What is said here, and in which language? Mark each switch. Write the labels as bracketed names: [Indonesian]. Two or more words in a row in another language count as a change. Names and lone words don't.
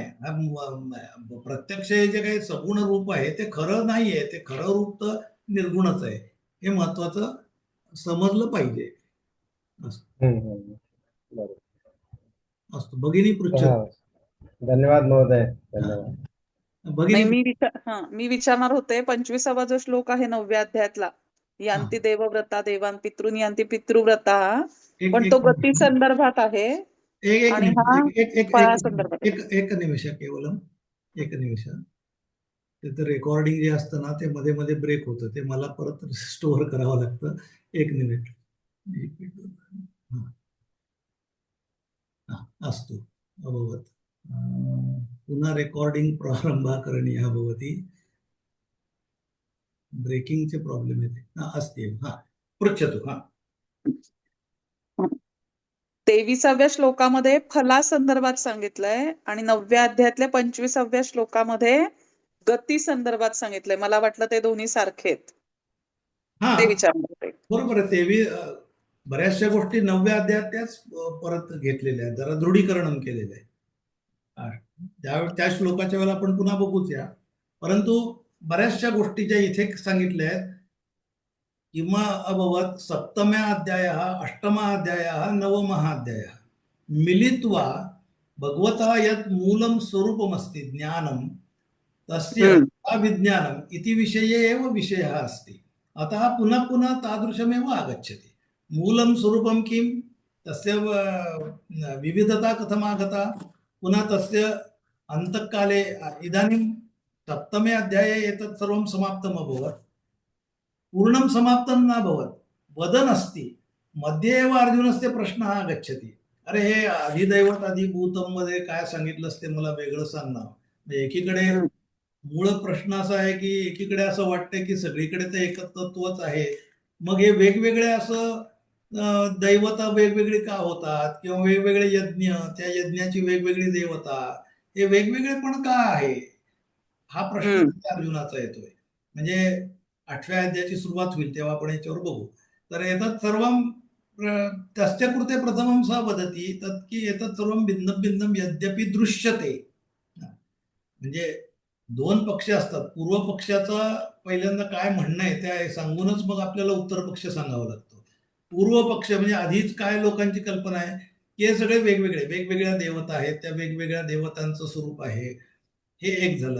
[Marathi] प्रत्यक्ष हे जे काही सगुण रूप आहे ते खरं नाहीये, ते खरं रूप तर निर्गुणच आहे. हे महत्वाचं समजलं पाहिजे. बरोबर. [Sanskrit] असतो. भगिनी पृच्छत. [Marathi] हा, धन्यवाद महोदय, धन्यवाद. नाही, भगिनी मी विचारणार होते, 25वा जो श्लोक आहे 9व्या अध्यायातला, [Sanskrit] यांती देवव्रता देवान पितृन यांती पितृव्रता, [Marathi] एक पण एक तो गती संदर्भात आहे एक एक आणि निमिष हा एक एक एक फळा एक संदर्भात [Sanskrit] एक एक निमिष केवलम एक निमिष. [Marathi] त्याचं रेकॉर्डिंग जे असतं ना ते मध्ये मध्ये ब्रेक होतं, ते मला परत स्टोअर करावं लागतं. एक मिनिट. [Sanskrit] अस्तु अभवत्. पुन्हा रेकॉर्डिंग प्रारंभः करणीयः भवति. [Marathi] ब्रेकिंगचे प्रॉब्लेम येते. [Sanskrit] अस्ति एव. पृच्छतु. [Marathi] 23व्या श्लोकामध्ये फला संदर्भात सांगितलंय आणि 9व्या अध्यायातल्या 25व्या श्लोकामध्ये गती संदर्भात सांगितलंय. मला वाटलं ते दोन्ही सारखे आहेत, ते विचारणार होते. बरोबर आहे. तेही बऱ्याचशा गोष्टी 9व्या अध्यायात त्याच परत घेतलेल्या आहेत, जरा दृढीकरण केलेलं आहे. त्या श्लोकाच्या वेळेला आपण पुन्हा बघूच या. परंतु बऱ्याचशा गोष्टी ज्या इथे सांगितल्या आहेत, किंवा [Sanskrit] अभवत् सप्तम्या अध्यायः अष्टमः अध्यायः नवमः अध्यायः मिलित्वा भगवतः यत् मूलं स्वरूपमस्ति ज्ञानं तस्य अविज्ञानम् इति विषये एव विषयः अस्ति. अतः पुनः पुनः तादृशमेव आगच्छति. मूलं स्वरूपं किं, तस्य विविधता कथमागता, पुनः तस्य अन्तःकाले इदानीं सप्तमे अध्याये एतत् सर्वं समाप्तम् अभवत्. पूर्णं समाप्तं नाभवत्, वदन् अस्ति. मध्ये एव अर्जुनस्य प्रश्नः आगच्छति, [Marathi] अरे हे अधिदैवत अधिभूतं मध्ये काय सांगितलंस ते मला वेगळं सांग ना. एकीकडे मूळ प्रश्न असा आहे की एकीकडे असं वाटतंय की सगळीकडे तर एकत्वच आहे, मग हे वेगवेगळे असं दैवता वेगवेगळी का होतात, किंवा वेगवेगळे यज्ञ, त्या यज्ञाची वेगवेगळी देवता, हे वेगवेगळेपण का आहे, हा प्रश्न अर्जुनाचा येतोय. म्हणजे 8व्या अध्यायाची सुरुवात होईल तेव्हा आपण याच्यावर बघू. [Sanskrit] तर एतत् सर्वं तस्य कृते प्रथमं स वदति तत् की एतत् सर्वं भिन्नं भिन्नं यद्यपि दृश्यते. [Marathi] म्हणजे दोन पक्ष असतात. पूर्व पक्षाचा पहिल्यांदा काय म्हणणं आहे त्या सांगूनच मग आपल्याला उत्तर पक्ष सांगावा लागतो. पूर्व पक्ष म्हणजे आधीच काय लोकांची कल्पना आहे की हे सगळे वेगवेगळ्या देवता आहेत, त्या वेगवेगळ्या देवतांचं स्वरूप आहे, हे एक झालं.